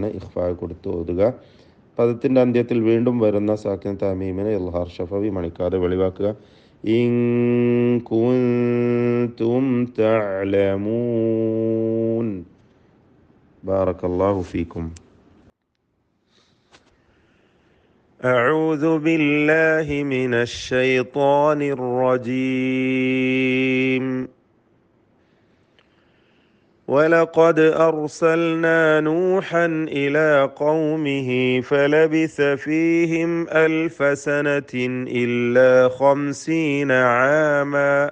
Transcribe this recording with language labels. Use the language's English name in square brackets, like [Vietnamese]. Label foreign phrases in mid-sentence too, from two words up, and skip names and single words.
[Malayalam] ഇഖ്ഫാ കൊടുത്ത് ഓതുക. പദത്തിൻ്റെ അന്ത്യത്തിൽ വീണ്ടും വരുന്ന സാക്കിനത്ത് അമീമിനെ [Arabic] إظهار شفوي [Malayalam] മണിക്കാതെ വെളിവാക്കുക. [Arabic] إن كنتم تعلمون. بارك الله فيكم. أعوذ بالله من الشيطان الرجيم. ولقد أرسلنا نوحا إلى قومه فلبث فيهم 1000 سنة إلا 50 عاما